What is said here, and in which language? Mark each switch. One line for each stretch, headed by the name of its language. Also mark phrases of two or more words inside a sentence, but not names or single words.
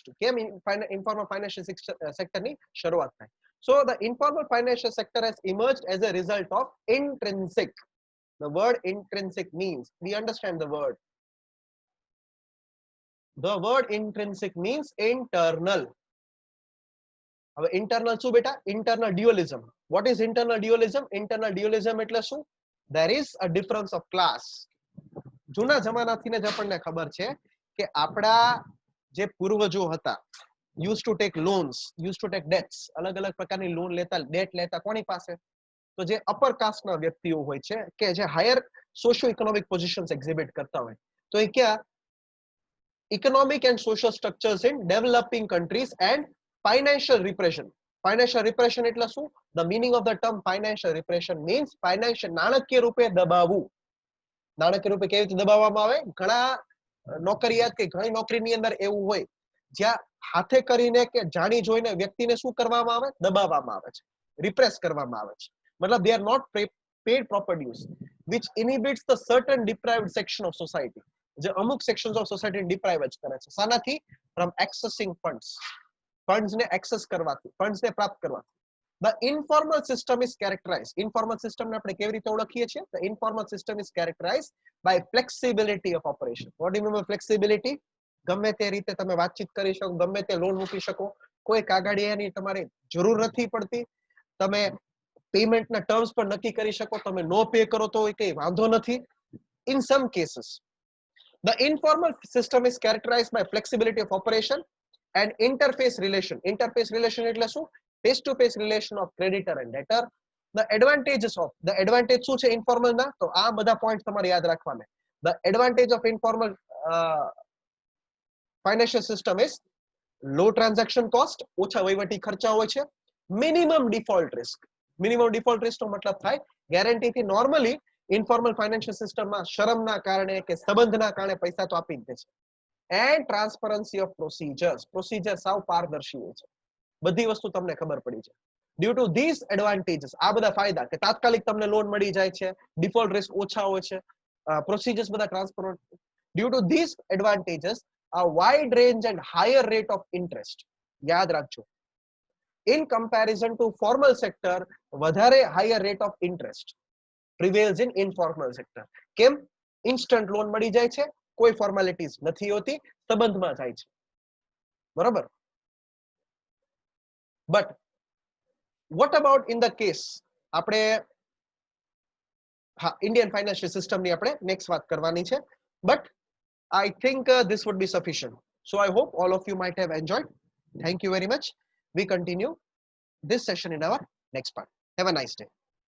Gujarati: કેમ
English: informal financial sector
Gujarati: ની શરૂઆત થઈ?
English: So the informal financial sector has emerged as a result of intrinsic. The word intrinsic means, we understand the word. The word intrinsic means internal.
Gujarati: હવે internal શું બેટા?
English: Internal dualism. What is internal dualism? Internal dualism
Gujarati: એટલે શું?
English: There is a difference of class.
Gujarati: જૂના જમાનાથી જ આપણને ખબર છે કે આપણા જે પૂર્વજો હતા,
English: used to take loans, used to take debts,
Gujarati: અલગ અલગ પ્રકારની લોન લેતા, ડેટ લેતા કોની પાસે? તો જે
English: upper casteના
Gujarati: વ્યક્તિઓ હોય છે કે જે
English: higher socio economic positions exhibit
Gujarati: કરતા હોય, તો એ ક્યાં?
English: economic and social structures in developing countries and financial repression. Financial repression
Gujarati: એટલે શું?
English: The meaning of the term financial repression means financial,
Gujarati: નાણાકીય રૂપે દબાવવું. નાણાકીય રૂપે કેવી રીતે દબાવવામાં આવે? ઘણા નોકરિયાત કે ઘણી નોકરીની અંદર એવું હોય જ્યાં હાથે કરીને કે જાણી જોઈને વ્યક્તિને શું કરવામાં આવે? દબાવવામાં આવે છે, રિપ્રેસ કરવામાં આવે છે.
English: મતલબ they are not paid proper dues, which inhibits the certain deprived section of society.
Gujarati: જે અમુક
English: sections of society deprive
Gujarati: જ કરે છે.
English: શાનાથી? from accessing funds.
Gujarati: ફંડ્સને એક્સેસ કરવાથી, ફંડ્સને પ્રાપ્ત કરવાથી.
English: The informal system is characterized. Informal system
Gujarati: ને આપણે કેવી રીતે ઓળખીએ છીએ?
English: The informal system is characterized by flexibility of operation. What do you mean by flexibility?
Gujarati: ગમે તે રીતે તમે વાતચીત કરી શકો, ગમે તે લોન મૂકી શકો, કોઈ કાગળિયાની તમારે જરૂર નથી પડતી, તમે
English: paymentના terms
Gujarati: પણ નક્કી કરી શકો, તમે નો પે કરો તો કઈ વાંધો નથી.
English: In some cases the informal system is characterized by flexibility of operation and interface relation. Interface relation
Gujarati: એટલે શું?
English: Face to face relation of creditor and debtor. The advantages of, the advantage
Gujarati: શું છે
English: informal ના?
Gujarati: તો આ બધા પોઈન્ટ તમારે યાદ રાખવાના.
English: The advantage of informal financial system is low transaction cost,
Gujarati: ઓછા વહીવટી ખર્ચા હોય છે,
English: minimum default risk. Minimum default risk
Gujarati: નો મતલબ થાય ગેરંટી થી
English: normally informal financial systemમાં
Gujarati: શરમના કારણે કે સંબંધના કારણે પૈસા તો આપી જ દે છે.
English: and transparency of procedures.
Gujarati: પ્રોસિજર સાવ પારદર્શી હોય છે, બધી વસ્તુ તમને ખબર પડી જાય.
English: due to these advantages,
Gujarati: આ બધા ફાયદા કે તાત્કાલિક તમને લોન મળી જાય છે,
English: default risk
Gujarati: ઓછા હોય છે, પ્રોસિજર્સ બધા ટ્રાન્સપરન્ટ.
English: due to these advantages a wide range and higher rate of interest.
Gujarati: યાદ રાખજો,
English: in comparison to formal sector, વધારે higher rate of interest prevails in informal sector.
Gujarati: કેમ?
English: instant loan
Gujarati: મળી જાય છે, કોઈ ફોર્માલિટીઝ નથી હોતી, સંબંધમાં જાય છે, બરોબર?
English: બટ what about in the case,
Gujarati: આપણે હા
English: Indian financial systemની આપણે નેક્સ્ટ
Gujarati: વાત કરવાની છે,
English: બટ I think this would be sufficient. So I hope all of you might have enjoyed. Thank you very much. We continue this session in our next part. Have a nice day.